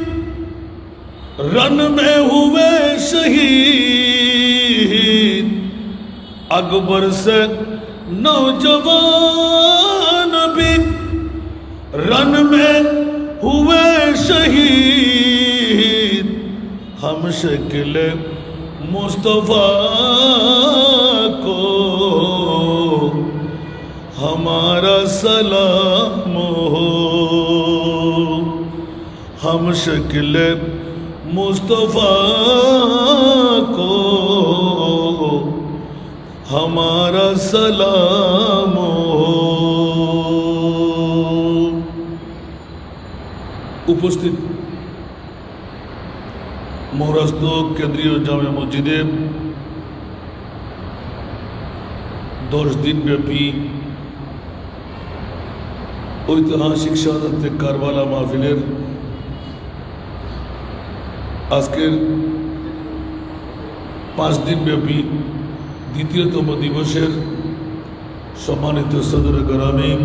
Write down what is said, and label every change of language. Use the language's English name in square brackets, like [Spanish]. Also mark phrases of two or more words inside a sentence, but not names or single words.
[Urdu] رن میں ہوئے شہید اکبر سے نوجوان بھی رن میں ہوئے شہید ہم شکل مصطفیٰ کو ہمارا سلام ہو ہم شکل مصطفیٰ کو ہمارا سلام ہو [Bangla] উপস্থিত মহারাষ্ট্র কেন্দ্রীয় জামে মসজিদে 10 দিনব্যাপী ঐতিহাসিক শাহাদাতে কারবালা মাহফিলের আজকের 5 দিনব্যাপী দ্বিতীয়তম দিবসের সম্মানিত সদর গ্রামে